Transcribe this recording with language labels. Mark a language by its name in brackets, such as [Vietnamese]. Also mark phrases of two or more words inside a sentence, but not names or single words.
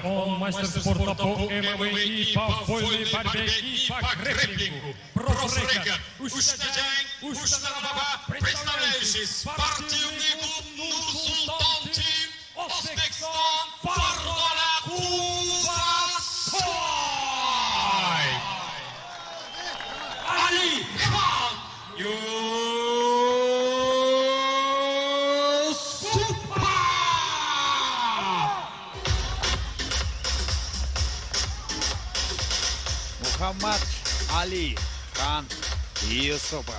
[Russian] Он мастер спорта по ММА и по вольной борьбе и по грэпплингу. Профрейкер. Ушнажайн Ушнарабаба, представляющий спортивный клуб Нурсултан Тим. Узбекистан. Фаргона Кубасой. Али Хан. Muhammad Ali Khan Yusupov.